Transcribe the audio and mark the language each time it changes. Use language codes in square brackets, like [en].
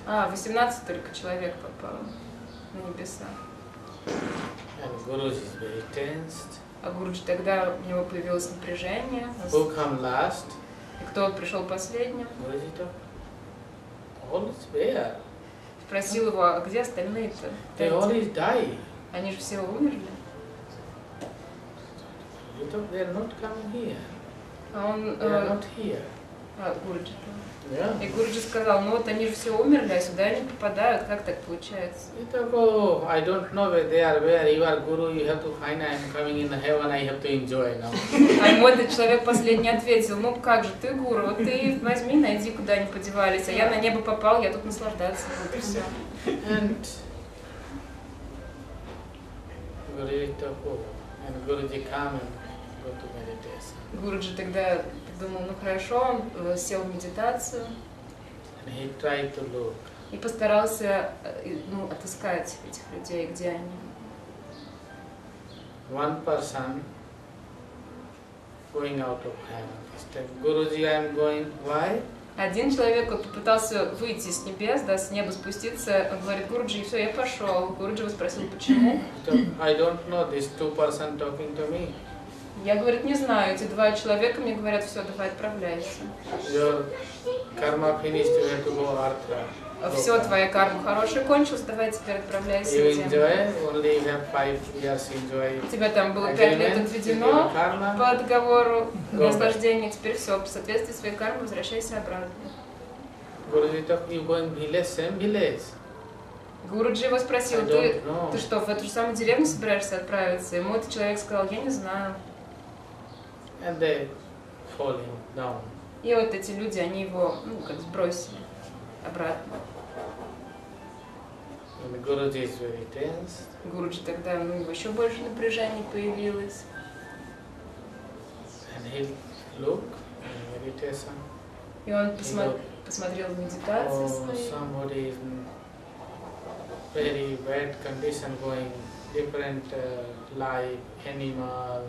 [ru] 18 только человек попало на небеса. [en] And Guruji is very tensed. [ru] А Гуруджи тогда у него появилось напряжение. [en] Who come last? [ru] И кто пришел последним? [en] Guruji told, all is where? [ru] Спросил его, а где остальные-то? [en] They always die. [ru] Они же все умерли. [en] You told they are not coming here. [ru] А он, [en] They are not here. [ru] Гуруджи. [en] Yeah. [ru] И Гуруджи сказал, ну вот они же все умерли, а сюда не попадают, как так получается? [en] You talk, oh, I don't know where they are. Where you are Guru, you have to find. I am coming in the heaven. I have to enjoy now. [ru] А ему этот человек последний ответил, ну как же, ты гуру, вот ты возьми, найди, куда они подевались, а я на небо попал, я тут наслаждаться буду, все. [en] And Guruji took over. And Guruji come and go to meditation. [ru] Гуруджи тогда думал, ну хорошо, он сел в медитацию [en] And he tried to look. [ru] и постарался отыскать этих людей, где они. [en] One person going out of heaven. He said, Guruji, I am going. Why? [ru] Один человек вот попытался выйти с небес, да, с неба спуститься, он говорит, Гуруджи, и все, я пошел. Гуруджи его спросил, почему? [en] I don't know, these two person talking to me. [ru] Я, говорит, не знаю, эти два человека мне говорят, все, давай отправляйся. [en] Your karma finished, you have to go Arthra. [ru] Все, твоя карма хорошая кончилась, давай теперь отправляйся. [en] You enjoy, only you have 5 years enjoy. [ru] У тебя там было 5 лет отведено по договору наслаждения, теперь все, в соответствии своей кармы возвращайся обратно. [en] Guruji talk, you going village, same village. [ru] Гуруджи его спросил, ты что, в эту же самую деревню собираешься отправиться? Ему этот человек сказал, я не знаю. [en] And they falling down. [ru] И вот эти люди, они его, как сбросили обратно. [en] And Guruji is very tense. [ru] Гуруджи тогда, у него еще больше напряжения появилось. [en] And he looked in meditation. [ru] И он посмотрел в медитации своей. [en] Somebody is very bad condition going, different life, animals.